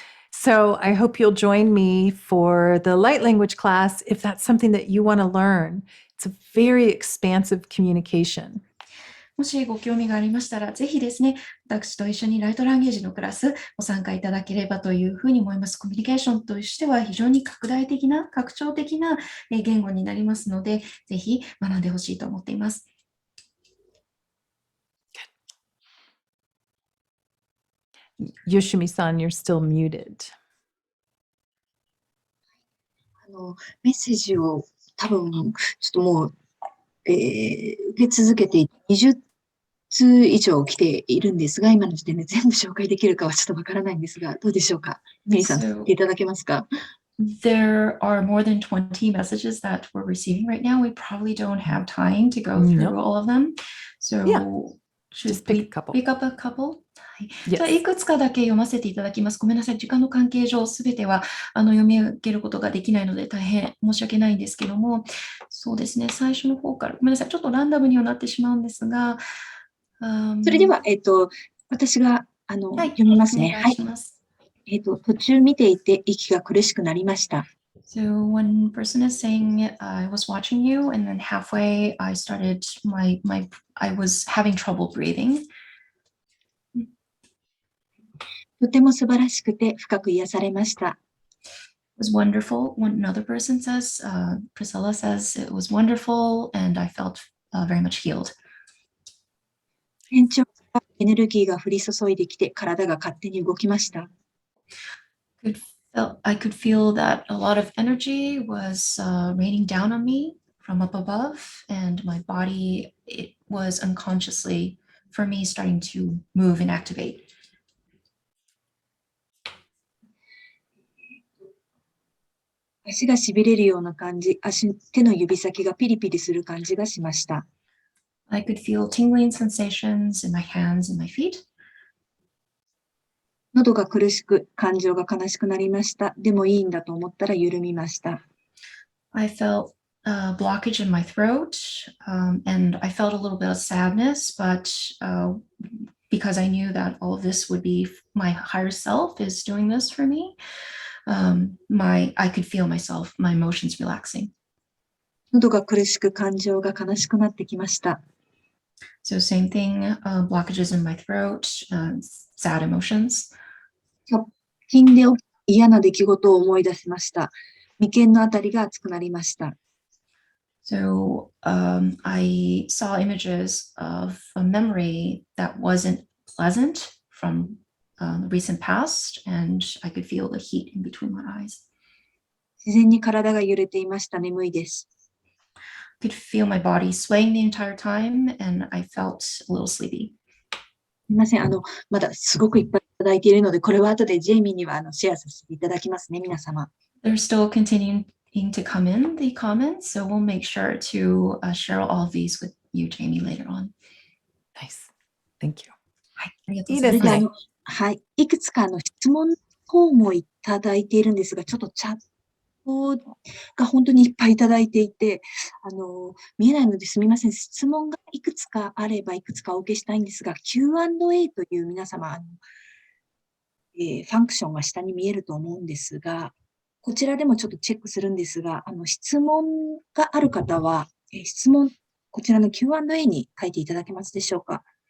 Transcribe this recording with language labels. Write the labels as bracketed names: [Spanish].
[English] So I hope you'll join me for the light language class if that's something that you want to learn. It's a very expansive communication. [Japanese] もしご興味がありましたら、ぜひですね、私と一緒にライトランゲージのクラスご参加いただければというふうに思います。コミュニケーションとしては非常に拡大的な、拡張的な言語になりますので、ぜひ学んでほしいと思っています。 [English] Yoshimi-san, you're still muted. [Japanese] メッセージを多分、ちょっともう、受け続けて20通以上来ているんですが、今の時点で全部紹介できるかはちょっとわからないんですが、どうでしょうか。メリーさん、言っていただけますか。 [English] There are more than 20 messages that we're receiving right now. We probably don't have time to go through all of them. So, just pick a couple. Pick up a couple? [Japanese] はい。 [English] Yes. [Japanese] じゃあ、いくつかだけ読ませていただきます。ごめんなさい。時間の関係上、すべては読み上げることができないので、大変申し訳ないんですけども、そうですね。最初の方から、ごめんなさい。ちょっとランダムにはなってしまうんですが、それでは、私が読みますね。はい。途中見ていて息が苦しくなりました。 [English] So one person is saying, I was watching you, and then halfway I started I was having trouble breathing. [Japanese] とても素晴らしくて深く癒されました。 [English] It was wonderful. Another person says, Priscilla says, it was wonderful, and I felt very much healed. [Japanese] 天井からエネルギーが降り注いできて体が勝手に動きました。 [English] I could feel that a lot of energy was raining down on me from up above, and my body, it was unconsciously, for me, starting to move and activate. [Japanese] 足がしびれるような感じ、手の指先がピリピリする感じがしました。 [English] I could feel tingling sensations in my hands and my feet. [Japanese] 喉が苦しく、感情が悲しくなりました。でもいいんだと思ったら緩みました。 [English] I felt a blockage in my throat, and I felt a little bit of sadness, but because I knew that all of this would be my higher self is doing this for me, I could feel myself, my emotions relaxing. [Japanese] 喉が苦しく、感情が悲しくなってきました。 [English] So same thing, blockages in my throat, sad emotions. [Japanese] 直近で嫌な出来事を思い出しました。眉間のあたりが熱くなりました。 [English] So I saw images of a memory that wasn't pleasant from the recent past, and I could feel the heat in between my eyes. [Japanese] 自然に体が揺れていました。眠いです。 [English] I could feel my body swaying the entire time, and I felt a little sleepy. [Japanese] すみません。まだすごくいっぱいいただいているので、これは後でジェイミーにはシェアさせていただきますね、皆様。 [English] They're still continuing to come in, the comments, so we'll make sure to share all of these with you, Jamie, later on. Nice. Thank you. [Japanese] はい、ありがとうございます。いいですね。はい。いくつか質問の方もいただいているんですが、ちょっとチャッが本当にいっぱいいただいていて、見えないのですみません。質問がいくつかあればいくつかお受けしたいんですが、Q&A という皆様、ファンクションが下に見えると思うんですが、こちらでもちょっとチェックするんですが、質問がある方は、質問、こちらの Q&A に書いていただけますでしょうか。